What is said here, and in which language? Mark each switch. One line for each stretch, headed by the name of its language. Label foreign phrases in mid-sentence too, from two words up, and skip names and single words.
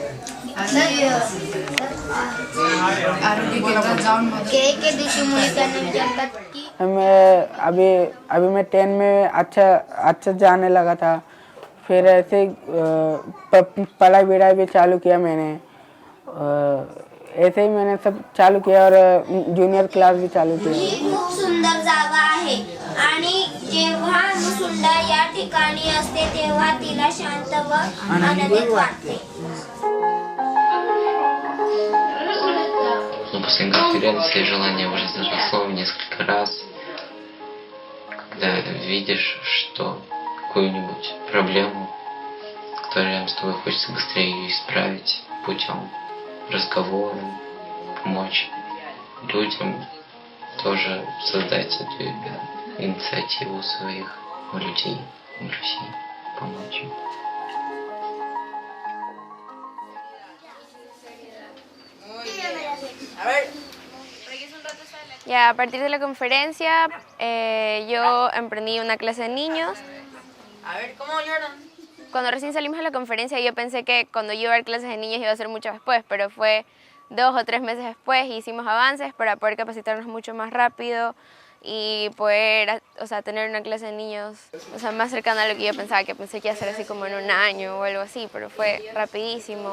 Hindi: मैं अभी मैं 10 में अच्छा जाने लगा था, फिर ऐसे पढ़ाई विढ़ाई भी चालू किया मैंने, ऐसे ही मैंने सब चालू किया और जूनियर क्लास भी चालू किया.
Marathi: खूप सुंदर जागा आहे आणि जेव्हा मुसुंडा या ठिकाणी असते तेव्हा तिला शांत व आनंदित वाटते.
Russian: Но после конференции желание возросло в несколько раз, когда видишь, что какую-нибудь проблему, которую с тобой хочется быстрее ее исправить путем разговора, помочь людям тоже создать эту инициативу своих людей в России, помочь им.
Spanish: Ya, a partir de la conferencia yo emprendí una clase de niños. A ver, ¿cómo lloran? Cuando recién salimos de la conferencia yo pensé que cuando yo iba a dar clases de niños iba a ser mucho después, pero fue 2 o 3 meses después y hicimos avances para poder capacitarnos mucho más rápido y poder, o sea, tener una clase de niños, o sea, más cercana a lo que yo pensaba, que pensé que iba a ser así como en un año o algo así, pero fue rapidísimo.